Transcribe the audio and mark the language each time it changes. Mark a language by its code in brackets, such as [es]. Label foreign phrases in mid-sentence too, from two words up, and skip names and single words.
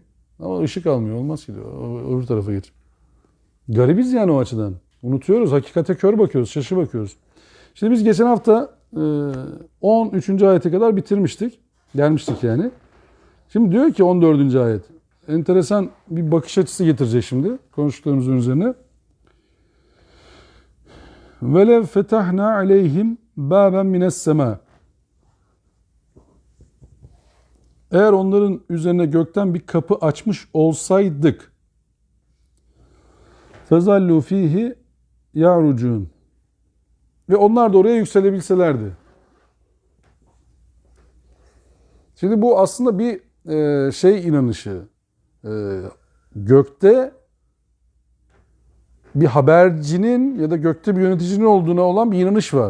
[tr] Ama ışık almıyor. Olmaz ki diyor. Öbür tarafa geç. Garibiz yani o açıdan. Unutuyoruz. Hakikate kör bakıyoruz. Şaşı bakıyoruz. Şimdi biz geçen hafta 13. ayete kadar bitirmiştik. Gelmiştik yani. Şimdi diyor ki 14. ayet. Enteresan bir bakış açısı getirecek şimdi. Konuştuklarımızın üzerine. [ar] وَلَوْ فَتَحْنَا عَلَيْهِمْ بَابًا مِنَ السَّمَاءِ [tr] Eğer onların üzerine gökten bir kapı açmış olsaydık [ar] فَظَلُّوا ف۪يهِ يَعْرُجُونَ [tr] Ve onlar da oraya yükselebilselerdi. Şimdi bu aslında bir inanışı. Gökte bir habercinin ya da gökte bir yöneticinin olduğuna olan bir inanış var.